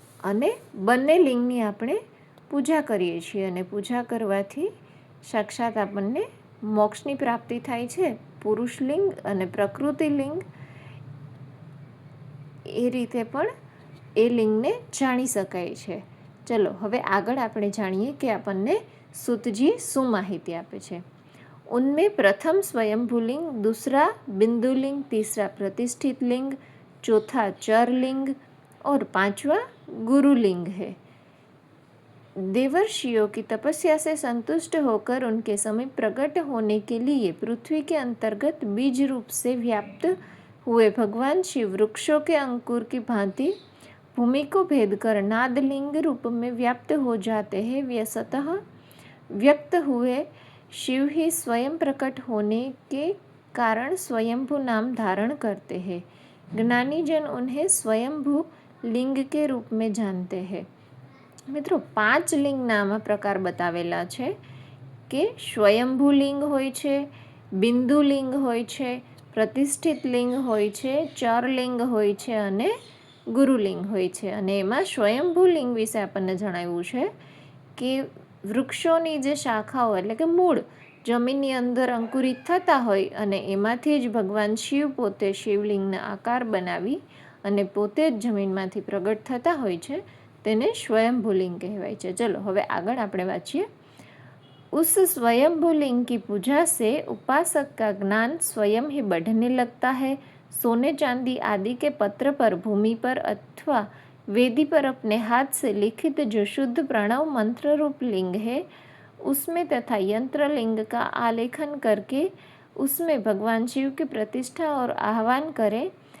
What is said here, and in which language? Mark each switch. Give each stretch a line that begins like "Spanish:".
Gujarati: અને બંને લિંગની આપણે પૂજા કરીએ છીએ અને પૂજા કરવાથી સાક્ષાત આપણને મોક્ષની પ્રાપ્તિ થાય છે. પુરુષલિંગ અને પ્રકૃતિલિંગ એ રીતે પણ એ લિંગને જાણી શકાય છે. ચલો હવે આગળ આપણે જાણીએ કે આપણને સૂતજી શું માહિતી આપે છે.
Hindi: उनमें प्रथम स्वयंभू लिंग, दूसरा बिंदु लिंग, तीसरा प्रतिष्ठित लिंग, चौथा चर लिंग और 5वां गुरु लिंग है. देवर्षियों की तपस्या से संतुष्ट होकर उनके समीप प्रकट होने के लिए पृथ्वी के अंतर्गत बीज रूप से व्याप्त हुए भगवान शिव वृक्षों के अंकुर की भांति भूमि को भेद कर नादलिंग रूप में व्याप्त हो जाते हैं. वे स्वतः व्यक्त हुए शिव ही स्वयं प्रकट होने के कारण स्वयंभू नाम धारण करते हैं. ज्ञानी जन उन्हें स्वयंभू लिंग के रूप में जानते हैं.
Gujarati: મિત્રો 5 લિંગના આમાં પ્રકાર બતાવેલા છે કે સ્વયંભૂ લિંગ હોય છે, બિંદુ લિંગ હોય છે, પ્રતિષ્ઠિત લિંગ હોય છે, ચર લિંગ હોય છે અને ગુરુલિંગ હોય છે. અને એમાં સ્વયંભૂ લિંગ વિશે આપણને જણાવ્યું છે કે વૃક્ષોની જે શાખાઓ એટલે કે મૂળ જમીનની અંદર અંકુરિત થતા હોય અને એમાંથી જ ભગવાન શિવ પોતે શિવલિંગના આકાર બનાવી અને પોતે જ જમીનમાંથી પ્રગટ થતા હોય છે તેને स्वयंभू लिंग कहवाय છે. चलो હવે આગળ આપણે વાંચીએ.
Hindi: उस स्वयंभू लिंग की पूजा से उपासक का ज्ञान स्वयं ही बढ़ने लगता है. सोने चांदी आदि के पत्र पर, भूमि पर अथवा वेदी पर अपने हाथ से लिखित जो शुद्ध प्रणव मंत्र रूप लिंग है उसमें तथा यंत्र लिंग का आलेखन करके उसमें भगवान शिव की प्रतिष्ठा और आह्वान करें.